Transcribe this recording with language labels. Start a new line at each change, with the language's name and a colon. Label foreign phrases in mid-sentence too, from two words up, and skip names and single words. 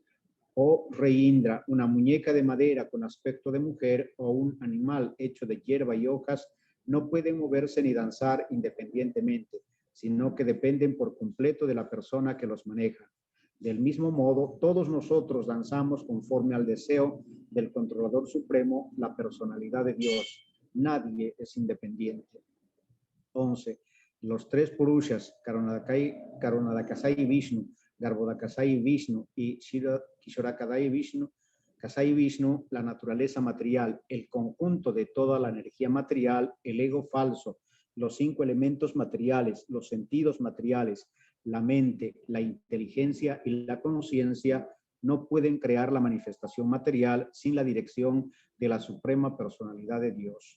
Spanish: Oh rey Indra, una muñeca de madera con aspecto de mujer o un animal hecho de hierba y hojas no pueden moverse ni danzar independientemente, sino que dependen por completo de la persona que los maneja. Del mismo modo, todos nosotros danzamos conforme al deseo del controlador supremo, la personalidad de Dios. Nadie es independiente. 11. Los tres Purushas, Karunadakasai Vishnu, Garbhodakasai Vishnu y Kishorakadai Vishnu, Kasai Vishnu, la naturaleza material, el conjunto de toda la energía material, el ego falso, los 5 elementos materiales, los sentidos materiales, la mente, la inteligencia y la conciencia, no pueden crear la manifestación material sin la dirección de la suprema personalidad de Dios.